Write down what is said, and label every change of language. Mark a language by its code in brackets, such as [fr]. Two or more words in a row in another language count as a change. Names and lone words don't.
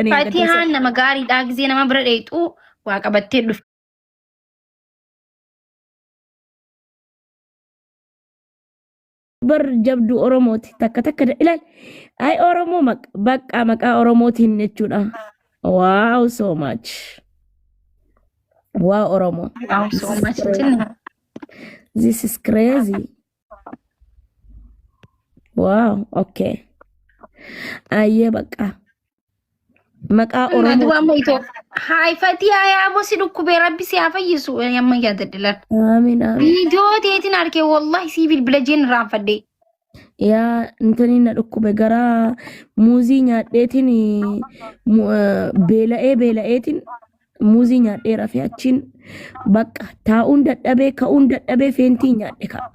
[om] Fatiihaan nama gaariidha gizee nama bira dheexuu waa qabattee dhufte. Bar jabdu Oromooti takka ilaal ay Oromoo bakka maqaa Oromootiin jechuudha. [en] Wow so much. Wow, Oromo. Wow, so much. This is crazy. Wow, okay. Aye, baka. Maka Oromo. [om] Hai Fatii ya bosi dukkubee rabbi si haa fayyisu yamma yaadadhilan. Amiin. Viidiyoo teetiin argee wallahi si bilbila jeen raanfadhe. Yaa intani na dhukkube gara muuzii nyaadheetiin beela'eetiin muuzii nyaadhee rafee achiin bakka taa'uun dadhabee ka'uun dadhabee feentii nyaadhe ka.